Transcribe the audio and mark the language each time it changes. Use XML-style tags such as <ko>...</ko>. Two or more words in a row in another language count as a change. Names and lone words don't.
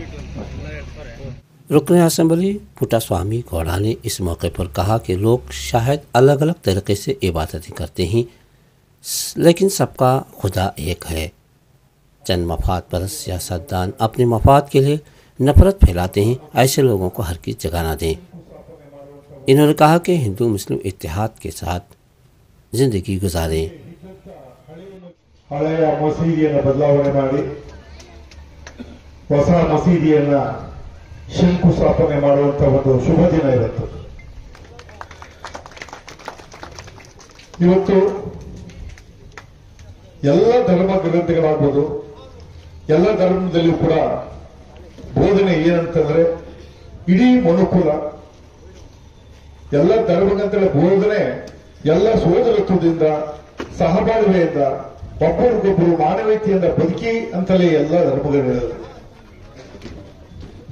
<ur>رکن اسمبلی پوٹا سوامی گوڑا نے اس موقع پر کہا کہ لوگ شاید الگ الگ طریقے سے عبادتیں کرتے ہیں لیکن سب کا خدا ایک ہے. چند مفاد پرست سیاستدان اپنے مفاد کے لیے نفرت پھیلاتے ہیں. ایسے لوگوں کو ہرگز جگہ نہ دیں. انہوں نے کہا کہ ہندو مسلم اتحاد کے ساتھ زندگی گزاریں.</ur> <kn>ಹಳೆಯ ಮಸೀದಿಯನ್ನು ಬದಲಾವಣೆ ಮಾಡಿ ಹೊಸ ಮಸೀದಿಯನ್ನ ಶಂಕುಸ್ಥಾಪನೆ ಮಾಡುವಂತ ಒಂದು ಶುಭ ದಿನ ಇವತ್ತು. ಇವತ್ತು ಎಲ್ಲ ಧರ್ಮ ಗ್ರಂಥಗಳಾಗ್ಬೋದು, ಎಲ್ಲ ಧರ್ಮದಲ್ಲಿಯೂ ಕೂಡ ಬೋಧನೆ ಏನಂತಂದ್ರೆ ಇಡೀ ಮನುಕುಲ ಎಲ್ಲ ಧರ್ಮಗ್ರಂಥಗಳ ಬೋಧನೆ ಎಲ್ಲ ಸೋದರತ್ವದಿಂದ ಸಹಬಾಳ್ವೆಯಿಂದ ಒಬ್ಬರಿಗೊಬ್ಬರು ಮಾನವೀಯತೆಯಿಂದ ಬದುಕಿ ಅಂತಲೇ ಎಲ್ಲ ಧರ್ಮಗಳು ಹೇಳೋದು.</kn>